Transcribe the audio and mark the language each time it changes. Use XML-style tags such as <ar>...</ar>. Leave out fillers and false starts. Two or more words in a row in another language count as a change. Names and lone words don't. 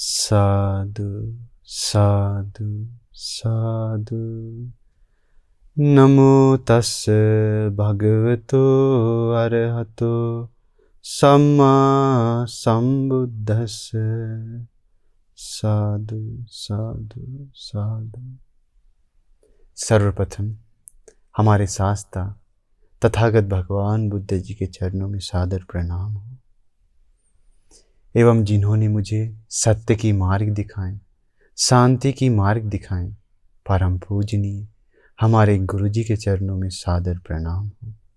<pi>साधु साधु साधु। नमो तस्से भगवतो अरहतो सम्मा संबुद्धस्से। साधु साधु साधु।</pi> <hi>सर्वप्रथम हमारे शास्त्रा तथागत भगवान बुद्ध जी के चरणों में सादर प्रणाम हो, एवं जिन्होंने मुझे सत्य की मार्ग दिखाएं, शांति की मार्ग दिखाएं, परम पूजनीय हमारे गुरु जी के चरणों में सादर प्रणाम हो।</hi>